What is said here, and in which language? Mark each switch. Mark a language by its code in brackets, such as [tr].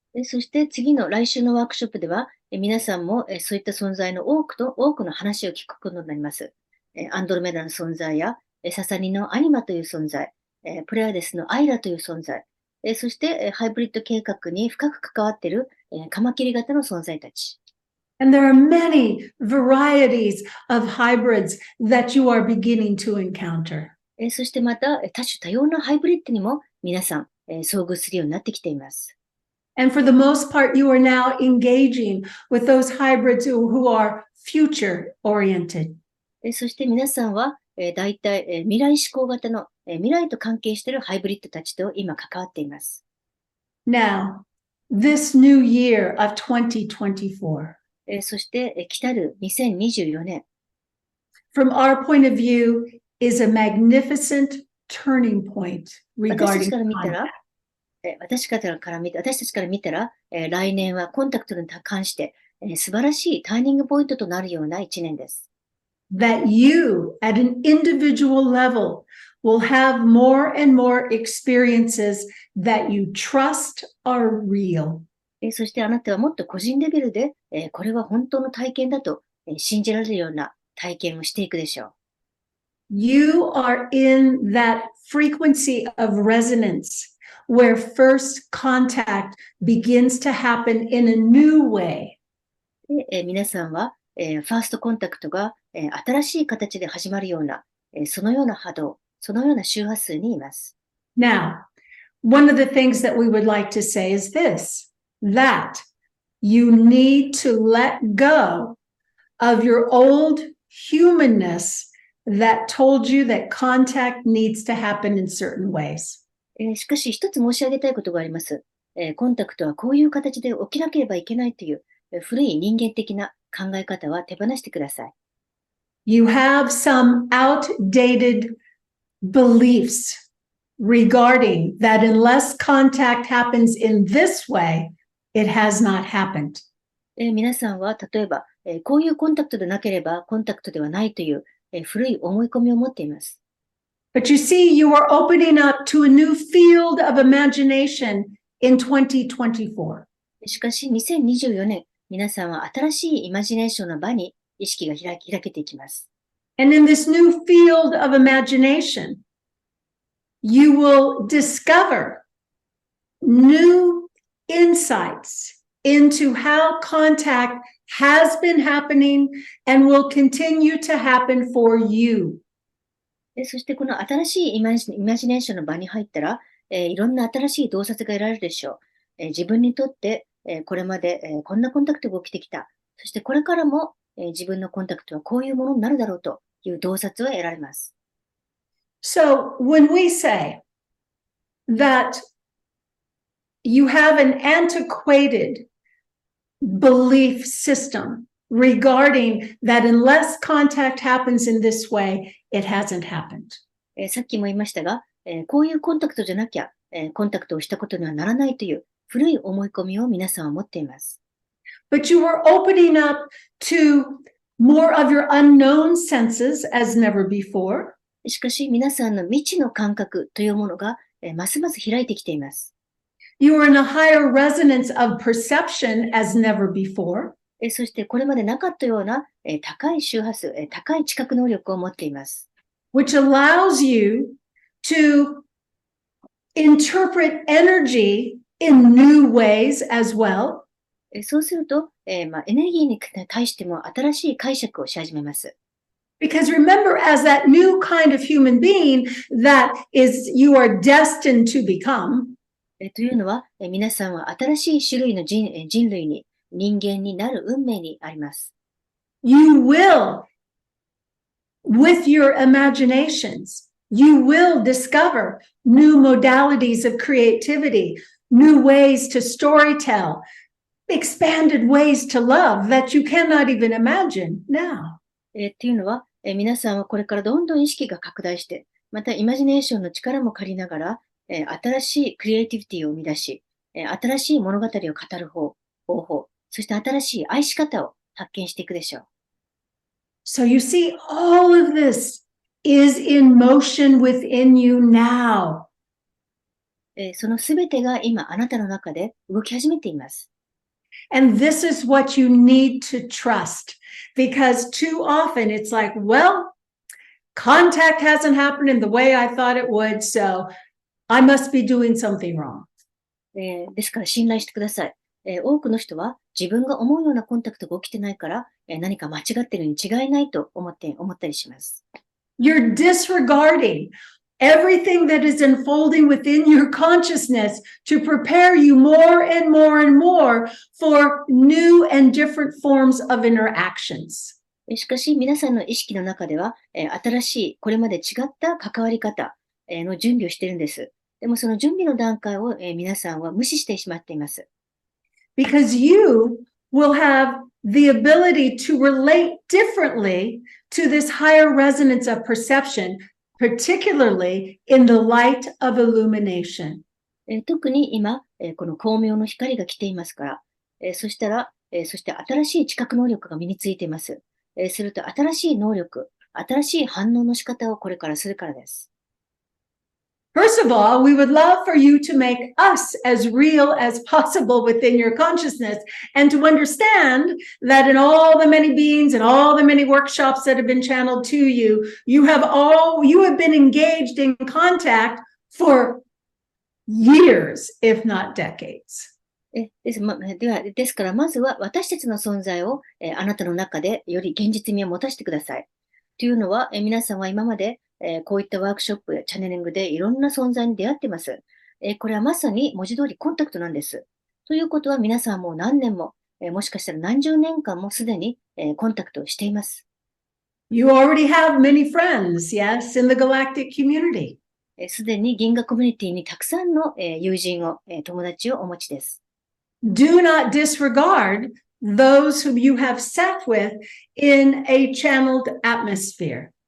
[ja] そして次の来週のワークショップでは、皆さんもそういった存在の多くの話を聞くことになります。アンドロメダの存在や、エササニのアニマという存在、プレアデスのアイラという存在、そしてハイブリッド計画に深く関わっているカマキリ型の存在たち。 [en] And there are many varieties of hybrids that you are beginning to encounter. [ja] そしてまた多種多様なハイブリッドにも皆さん遭遇するようになってきています。 [en] And for the most part, you are now engaging with those hybrids who are future oriented. [ja] そして皆さんは大体未来志向型の未来と関係しているハイブリッドたちと今関わっています。 [en] Now, this new year of 2024. [ja] そして来たる2024年。 [en] From our point of view, is a magnificent turning point regarding contact. [ja] 私たちから見たら、来年はコンタクトに関して素晴らしいターニングポイントとなるような一年です。 [en] That you, at an individual level, will have more and more experiences that you trust are real. [ja] そしてあなたはもっと個人レベルで、これは本当の体験だと信じられるような体験をしていくでしょう。 [en] You are in that frequency of resonance where first contact begins to happen in a new way. [ja] で、皆さんは、ファーストコンタクトが、新しい形で始まるような、そのような波動、そのような周波数にいます。 [en] Now, one of the things that we would like to say is this, that you need to let go of your old humanness that told you that contact needs to happen in certain ways. [ja] しかし、一つ申し上げたいことがあります。コンタクトはこういう形で起きなければいけないという、古い人間的な考え方は手放してください。 [en] You have some outdated beliefs regarding that unless contact happens in this way, it has not happened. [ja] 皆さんは例えば、こういうコンタクトでなければコンタクトではないという、古い思い込みを持っています。 [en] But you see, you are opening up to a new field of imagination in 2024. [ja] しかし、2024年、皆さんは新しいイマジネーションの場に意識が開けていきます。 [en] And in this new field of imagination, you will discover new insights into how contact has been happening and will continue to happen for you. [ja] そしてこの新しいイマジネーションの場に入ったら、いろんな新しい洞察が得られるでしょう。自分にとって、これまで、こんなコンタクトが起きてきた。そしてこれからも、自分のコンタクトはこういうものになるだろうという洞察を得られます。 [en] So when we say that you have an antiquated belief system regarding that unless contact happens in this way, it hasn't happened. [ja] さっきも言いましたが、こういうコンタクトじゃなきゃ、コンタクトをしたことにはならないという古い思い込みを皆さんは持っています。 [en] But you are opening up to more of your unknown senses as never before. [ja] しかし皆さんの未知の感覚というものが、ますます開いてきています。 [en] You are in a higher resonance of perception as never before. [ja] そしてこれまでなかったような、高い周波数、高い知覚能力を持っています。 [en] Which allows you to interpret energy in new ways as well. [ja] そうすると、エネルギーに対しても新しい解釈をし始めます。 [en] Because remember, as that new kind of human being that is you are destined to become, [ja] というのは、皆さんは新しい種類の人類に、人間になる運命にあります。 [en] you will, with your imaginations, you will discover new modalities of creativity, new ways to storytell, expanded ways to love that you cannot even imagine now. [ja] っていうのは、皆さんはこれからどんどん意識が拡大して、またイマジネーションの力も借りながら、新しいクリエイティビティを生み出し、新しい物語を語る方法、そして新しい愛し方を発見していくでしょう。 [en] So you see, all of this is in motion within you now. [ja] そのすべてが今あなたの中で動き始めています。 [en] And this is what you need to trust, because too often it's like, well, contact hasn't happened in the way I thought it would, so I must be doing something wrong. [ja] ですから信頼してください。多くの人は自分が思うようなコンタクトが起きてないから、何か間違ってるに違いないと思ったりします。 [en] You're disregarding everything that is unfolding within your consciousness to prepare you more and more and more for new and different forms of interactions. [ja] しかし皆さんの意識の中では、新しいこれまで違った関わり方の準備をしているんです。でもその準備の段階を、皆さんは無視してしまっています。 [en] Because you will have the ability to relate differently to this higher resonance of perception, particularly in the light of illumination. [ja] 特に今、この光明の光が来ていますから、そして新しい知覚能力が身についています。すると新しい能力、新しい反応の仕方をこれからするからです。 [en] First of all, we would love for you to make us as real as possible within your consciousness and to understand that in all the many beings and all the many workshops that have been channeled to you, you have been engaged in contact for years, if not decades. [ja] ですから、まずは私たちの存在を、あなたの中でより現実味を持たせてください。というのは、皆さんは今まで、こういったワークショップやチャネリングでいろんな存在に出会っています。これはまさに文字通りコンタクトなんです。ということは皆さんもう何年も、もしかしたら何十年間もすでに、コンタクトをしています。 [en] You already have many friends, yes, in the galactic community. [ja] すでに銀河コミュニティにたくさんの、友人を、友達をお持ちです。 [en] Do not disregard those whom you have sat with in a channeled atmosphere.